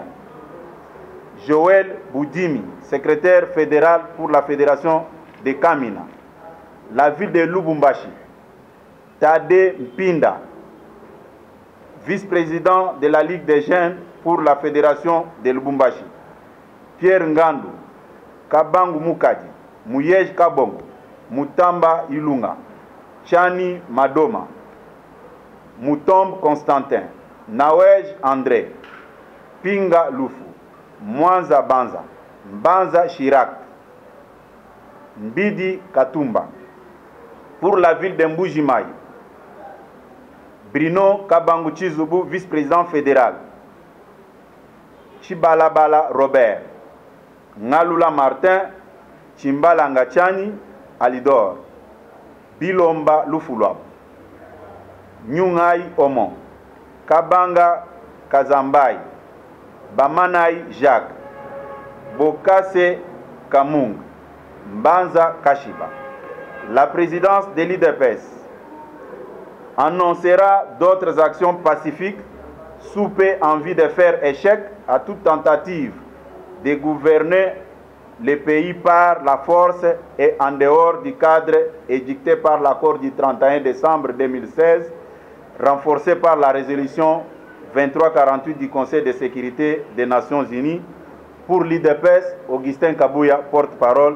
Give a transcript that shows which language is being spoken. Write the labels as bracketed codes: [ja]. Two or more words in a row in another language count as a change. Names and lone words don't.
[fr] Joël Boudimi, secrétaire fédéral pour la fédération de Kamina. La ville de Lubumbashi. Tade Mpinda, vice-président de la Ligue des jeunes pour la fédération de Lubumbashi. Pierre Ngandu, Kabangu Mukadi, Mouyej Kabongo, Mutamba Ilunga, Chani Madoma, Mutombe Constantin, Nawej André, Pinga Lufu, Mwanza Banza, Mbanza Chirac, Mbidi Katumba. Pour la ville de Mbujimayi, Bruno Kabangu Chizubu, vice-président fédéral. Chibalabala Robert, Ngalula Martin, Chimbalanga Chani, Alidor, Bilomba Lufulwab, Nyungai Omon, Kabanga Kazambai, Bamanai Jacques, Bokase Kamung, Mbanza Kashiba. La présidence de l'UDPS annoncera d'autres actions pacifiques sous paix en vue de faire échec à toute tentative de gouverner le pays par la force et en dehors du cadre édicté par l'accord du 31 décembre 2016, renforcé par la résolution 2348 du Conseil de sécurité des Nations Unies Pour l'IDPS, Augustin Kabouya, porte-parole.